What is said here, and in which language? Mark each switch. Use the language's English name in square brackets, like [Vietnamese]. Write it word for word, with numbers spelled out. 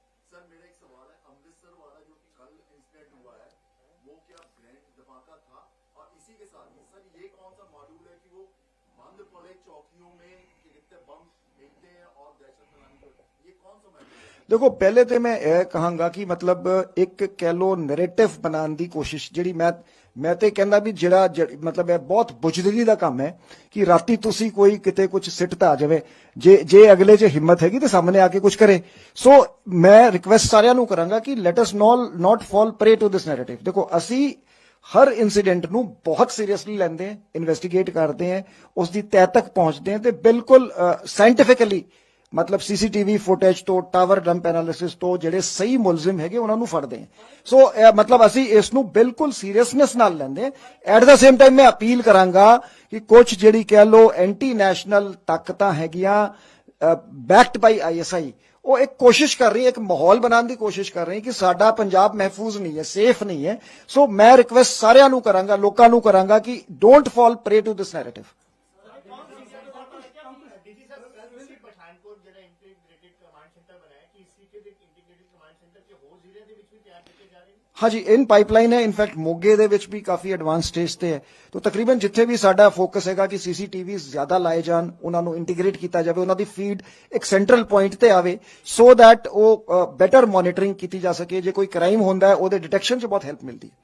[Hindi] Sir मेरा एक सवाल है, अमृतसर वाला जो कि कल इंसिडेंट हुआ है वो क्या ग्रैंड धमाका था? और इसी के साथ ही सर ये कौन सा मॉड्यूल है कि वो बंद पड़े चौकियों में कि कितने बम फेंकते हैं और दहशत फैलाने को, ये कौन सा मॉड्यूल है? [Punjabi] ਦੇਖੋ ਪਹਿਲੇ ਤੇ ਮੈਂ ਇਹ ਕਹਾਂਗਾ ਕਿ ਮਤਲਬ ਇੱਕ ਕਹਿ ਲੋ ਨੈਰੇਟਿਵ ਬਣਾਉਣ ਦੀ ਕੋਸ਼ਿਸ਼ ਜਿਹੜੀ ਮੈਂ ਮੈਂ ਤੇ ਕਹਿੰਦਾ ਵੀ ਜਿਹੜਾ ਜਿਹੜੀ- ਮਤਲਬ ਇਹ ਬਹੁਤ ਬੁਜਦਲੀ ਦਾ ਕੰਮ ਹੈ ਕਿ ਰਾਤੀ ਤੁਸੀਂ ਕੋਈ ਕਿਤੇ ਕੁਝ ਸਿੱਟਤਾ ਆ ਜਾਵੇ, ਜੇ ਜੇ ਅਗਲੇ 'ਚ ਹਿੰਮਤ ਹੈਗੀ ਤੇ ਸਾਹਮਣੇ ਆ ਕੇ ਕੁਝ ਕਰੇ। ਸੋ ਮੈਂ ਰਿਕਵੈਸਟ ਸਾਰਿਆਂ ਨੂੰ ਕਰਾਂਗਾ ਕਿ [English] Let us all not fall prey to this narrative. [Punjabi] ਦੇਖੋ ਅਸੀਂ ਹਰ ਇਨਸੀਡੈਂਟ ਨੂੰ ਬਹੁਤ ਸੀਰੀਅਸਲੀ ਲੈਂਦੇ ਹਾਂ, ਇਨਵੈਸਟੀਗੇਟ ਕਰਦੇ ਹਾਂ, ਉਸ ਦੀ ਤਹਿ ਤੱਕ ਪਹੁੰਚਦੇ ਹਾਂ ਤੇ ਬਿਲਕੁਲ ਸਾਇੰਟੀਫਿਕਲੀ ਮਤਲਬ ਸੀਸੀਟੀਵੀ ਫੁਟੇਜ ਤੋਂ ਟਾਵਰ ਡੰਪ ਐਨਾਲਿਸਿਸ ਤੋਂ ਜਿਹੜੇ ਸਹੀ ਮੁਲਜ਼ਮ ਹੈਗੇ ਉਹਨਾਂ ਨੂੰ ਫੜਦੇ ਹਾਂ। ਸੋ ਇਹ ਮਤਲਬ ਅਸੀਂ ਇਸ ਨੂੰ ਬਿਲਕੁਲ ਸੀਰੀਅਸਨੈਸ ਨਾਲ ਲੈਂਦੇ ਹਾਂ। [English] at the same time [Punjabi] ਮੈਂ ਅਪੀਲ ਕਰਾਂਗਾ ਕਿ ਕੁਝ ਜਿਹੜੀ ਕਹਿ ਲੋ ਐਂਟੀ ਨੈਸ਼ਨਲ ਤਾਕਤਾਂ ਹੈਗੀਆਂ [English] backed by ISI [Punjabi] ਉਹ ਇੱਕ ਕੋਸ਼ਿਸ਼ ਕਰ ਰਹੀ ਹੈ, ਇੱਕ ਮਾਹੌਲ ਬਣਾਉਣ ਦੀ ਕੋਸ਼ਿਸ਼ ਕਰ ਰਹੀ ਹੈ ਕਿ ਸਾਡਾ ਪੰਜਾਬ ਮਹਿਫੂਜ਼ ਨਹੀਂ ਹੈ, ਸੇਫ ਨਹੀਂ ਹੈ। ਸੋ ਮੈਂ ਰਿਕਵੈਸਟ ਸਾਰਿਆਂ ਨੂੰ ਕਰਾਂਗਾ, ਲੋਕਾਂ ਨੂੰ ਕਰਾਂਗਾ ਕਿ [English] Don't fall prey to this narrative. [Hindi] DG साहब कल से पठानकोट जरा इंटीग्रेटेड कमांड सेंटर बनाया कि इसी के इंटीग्रेटेड कमांड सेंटर के होर जिले के बीच में तैयार किए जा रहे हैं। [Punjabi] ਹਾਂਜੀ ਇਨ ਪਾਈਪਲਾਈਨ ਹੈ, ਇਨਫੈਕਟ ਮੋਗੇ ਦੇ ਵਿੱਚ ਵੀ ਕਾਫੀ ਐਡਵਾਂਸ ਸਟੇਜ ਤੇ ਹੈ ਤਾਂ ਤਕਰੀਬਨ ਜਿੱਥੇ ਵੀ ਸਾਡਾ ਫੋਕਸ ਹੈਗਾ ਕਿ ਸੀਸੀਟੀਵੀਜ਼ ਜ਼ਿਆਦਾ ਲਾਏ ਜਾਣ, ਉਹਨਾਂ ਨੂੰ ਇੰਟੀਗ੍ਰੇਟ ਕੀਤਾ ਜਾਵੇ, ਉਹਨਾਂ ਦੀ ਫੀਡ ਇੱਕ ਸੈਂਟਰਲ ਪੁਆਇੰਟ ਤੇ ਆਵੇ ਸੋ ਥੈਟ ਉਹ ਬੈਟਰ ਮੋਨੀਟਰਿੰਗ ਕੀਤੀ ਜਾ ਸਕੇ। ਜੇ ਕੋਈ ਕ੍ਰਾਈਮ ਹੁੰਦਾ ਹੈ ਉਹਦੇ ਡਿਟੈਕਸ਼ਨ 'ਚ ਬਹੁਤ ਹੈਲਪ ਮਿਲਦੀ ਹੈ।